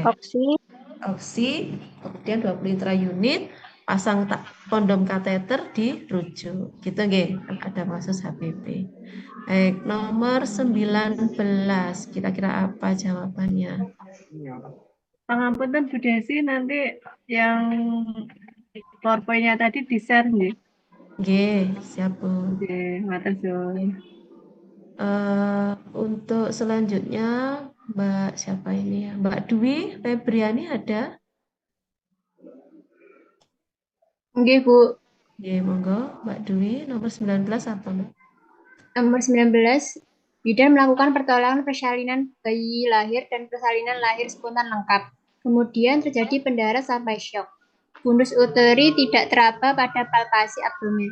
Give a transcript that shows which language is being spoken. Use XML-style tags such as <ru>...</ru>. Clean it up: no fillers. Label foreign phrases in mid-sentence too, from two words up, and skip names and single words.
<id>oksi, kemudian 20 intraunit, pasang kondom kateter, dirujuk. Gitu nggih, ada kasus HPP. Baik, nomor 19. Kira-kira apa jawabannya? Pangapunten Bu Desi, nanti yang PowerPoint-nya tadi di-share nggih. Nggih, siap Bu.</id> <jv>Nggih, matur suwun.</jv> <id>Untuk selanjutnya Mbak siapa ini ya? Mbak Dwi Febriani ada? Nggih, Bu. Nggih, monggo Mbak Dwi, nomor 19 apa Mbak? Nomor 19, bidan melakukan pertolongan persalinan bayi lahir dan persalinan lahir spontan lengkap. Kemudian terjadi pendarahan sampai syok. Fundus uteri tidak teraba pada palpasi abdomen.</id>